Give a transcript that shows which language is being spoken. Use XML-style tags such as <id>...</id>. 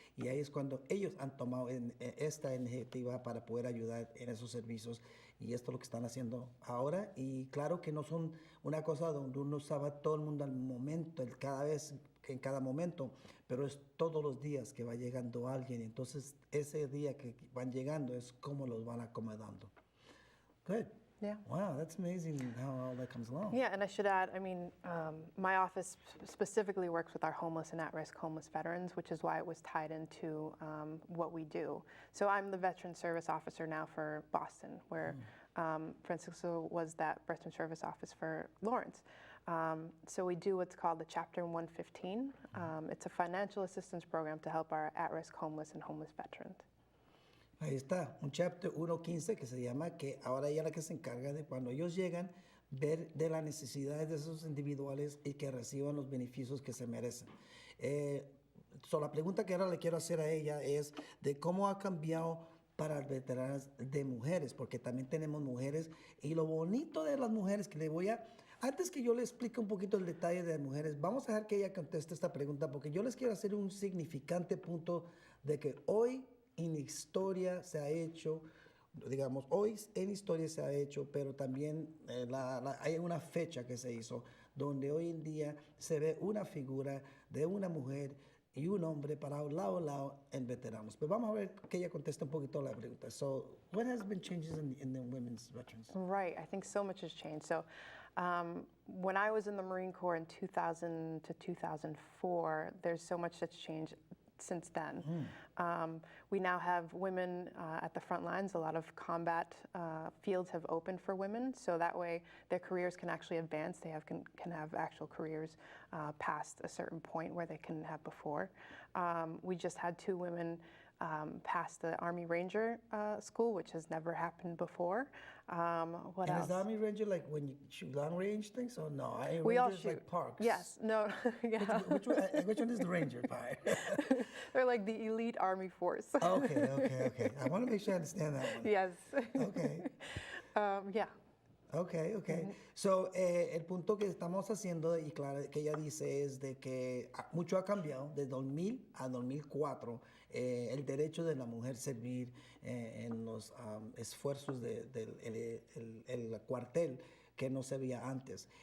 <es>Y ahí es cuando ellos han tomado esta iniciativa para poder ayudar en esos servicios, y esto es lo que están haciendo ahora. Y claro que no son una cosa donde uno sabe todo el mundo al momento, en cada momento, pero es todos los días que va llegando alguien. Entonces, ese día que van llegando es como los van acomodando.</es> <en>Good. Yeah. Wow, that's amazing how all that comes along. Yeah, and I should add, I mean, my office specifically works with our homeless and at-risk homeless veterans, which is why it was tied into what we do. So I'm the Veteran Service Officer now for Boston, where Francisco was that Veteran Service Office for Lawrence. So we do what's called the Chapter 115. It's a financial assistance program to help our at-risk homeless and homeless veterans.</en> <es>Ahí está, un chapter 115 que se llama que ahora ella es la que se encarga de cuando ellos llegan, ver de las necesidades de esos individuales y que reciban los beneficios que se merecen. La pregunta que ahora le quiero hacer a ella es de cómo ha cambiado para las veteranas de mujeres, porque también tenemos mujeres y lo bonito de las mujeres que le voy a... Antes que yo le explique un poquito el detalle de las mujeres, vamos a dejar que ella conteste esta pregunta porque yo les quiero hacer un significante punto de que hoy en historia se ha hecho, digamos, hoy en historia se ha hecho, pero también hay una fecha que se hizo donde hoy en día se ve una figura de una mujer y un hombre parado lado a lado en veteranos. Pero vamos a ver que ella conteste un poquito la pregunta.</es> <en>So, what has been changes in the women's veterans? Right, I think so much has changed. So when I was in the Marine Corps in 2000 to 2004, there's so much that's changed since then. We now have women at the front lines. A lot of combat fields have opened for women, so that way their careers can actually advance. They can have actual careers past a certain point where they couldn't have before. We just had 2 women pass the Army Ranger school, which has never happened before. What And else? is the Army Ranger like when you shoot long range things or no? We all Rangers shoot. like parks. Yes. No. Yeah. Which one is the Ranger part? They're like the elite Army force. Okay. I want to make sure I understand that one. Yes. Okay. Yeah. Okay.</en> <es>So, el punto que estamos haciendo, y claro, que ella dice es de que mucho ha cambiado de 2000 a 2004, el derecho de la mujer servir en los esfuerzos del cuartel que no se veía antes.</es>